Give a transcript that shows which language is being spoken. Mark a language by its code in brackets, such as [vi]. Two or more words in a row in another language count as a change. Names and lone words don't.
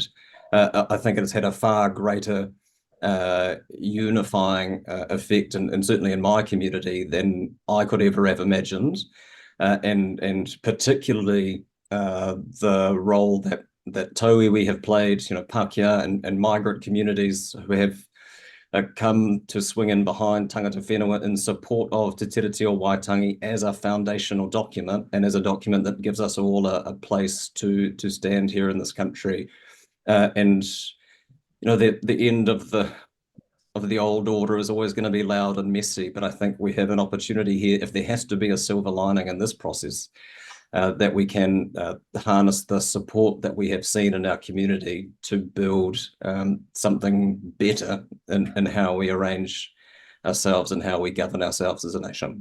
[en] I think it has had a far greater unifying effect, and certainly in my community, than I could ever have imagined. And particularly the role that tauiwi have played, Pākehā and migrant communities who have come to swing in behind [mi] tangata whenua [en] in support of Te Tiriti o Waitangi as a foundational document and as a document that gives us all a place to stand here in this country. And the end of the old order is always going to be loud and messy, but I think we have an opportunity here, if there has to be a silver lining in this process, that we can harness the support that we have seen in our community to build something better in how we arrange ourselves and how we govern ourselves as a nation.